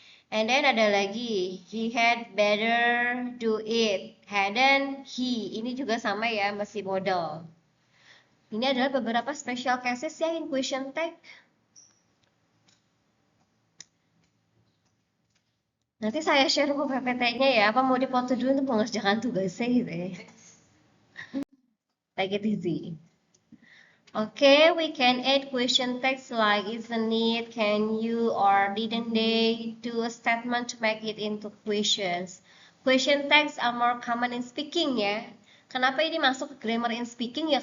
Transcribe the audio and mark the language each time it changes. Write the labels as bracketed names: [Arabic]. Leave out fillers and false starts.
[English] And then [Indonesian] ada lagi, [English] he had better do it. Hadn't he? [Indonesian] Ini juga sama ya, masih modal. Ini adalah beberapa special cases ya [English] in question tag. [Indonesian] Nanti saya share buku PPT-nya ya. Apa mau dipoto dulu untuk mengerjakan tugasnya gitu ya. [English] Take it easy. Okay, we can add question text like isn't it, can you, or didn't they, to a statement to make it into questions. Question text are more common in speaking ya. [Indonesian] Kenapa ini masuk ke [English] grammar in speaking ya?